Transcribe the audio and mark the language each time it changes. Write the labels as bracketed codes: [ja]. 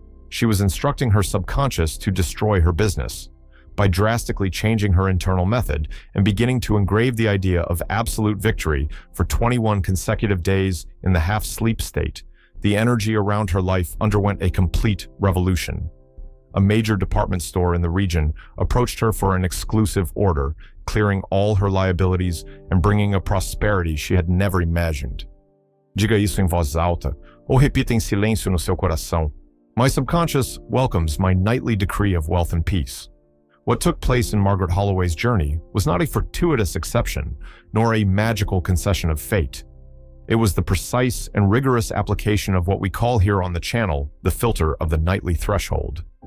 [en] She was instructing her subconscious to destroy her business. By drastically changing her internal method and beginning to engrave the idea of absolute victory for 21 consecutive days in the half-sleep state, the energy around her life underwent a complete revolution. A major department store in the region approached her for an exclusive order, clearing all her liabilities and bringing a prosperity she had never imagined. [pt] Diga isso em voz alta, ou repita em silêncio no seu coração. [en] My subconscious welcomes my nightly decree of wealth and peace. What took place in Margaret Holloway's journey was not a fortuitous exception, nor a magical concession of fate. It was the precise and rigorous application of what we call here on the channel the filter of the nightly threshold.